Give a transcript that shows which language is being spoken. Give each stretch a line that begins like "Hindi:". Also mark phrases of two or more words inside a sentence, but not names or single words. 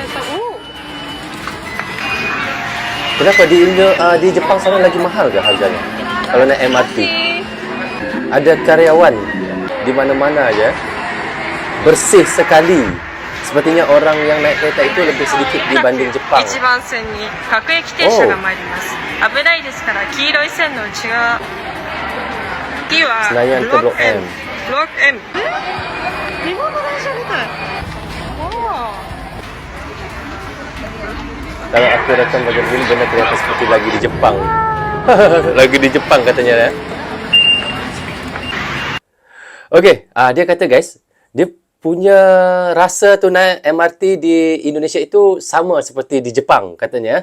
Indonesian: Kenapa di Jepang sana lagi mahal ke harganya? Kalau naik MRT. Ada karyawan di mana-mana aja. Bersih sekali. Sepertinya orang yang naik kereta itu lebih sedikit dibanding Jepang.
Japanese: 1 番線に各駅停車が参ります。危ないですから黄色い線の内側。次は
Indonesian: Senayan ke Blok M.
Japanese: ブロック M。日本の電車みたい。
Indonesian: Kalau aku datang bagian ini benar terlihat seperti lagi di Jepang. Lagi di Jepang katanya ya. Okey, dia kata guys, dia punya rasa tu naik MRT di Indonesia itu sama seperti di Jepang katanya.